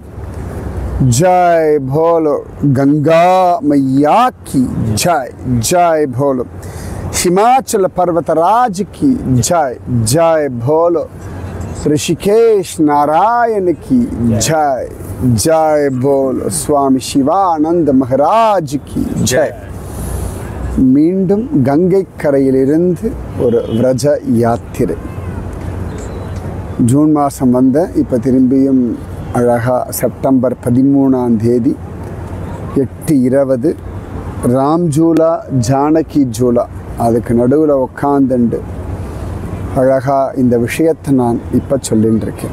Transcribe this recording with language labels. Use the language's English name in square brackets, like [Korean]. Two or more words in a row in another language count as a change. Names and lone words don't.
[Hindi] जय बोलो गंगा मैया की जय। जय बोलो हिमाचल पर्वतराज की जय। जय बोलो ऋषिकेश नारायण की जय। जय बोलो स्वामी शिवानंद महाराज की जय। [Tamil] மீண்டும் கங்கை கரையிலிருந்து ஒரு விரஜ யாத்திரை. ஜூன் மாதம் வந்தேன். இப்போ திரும்பியும் அழகாக செப்டம்பர் 13 8:20 ராம்ஜூலா ஜானகி ஜூலா அதுக்கு நடுவில் உட்காந்துண்டு அழகாக இந்த விஷயத்தை நான் இப்போ சொல்லின்னு இருக்கேன்.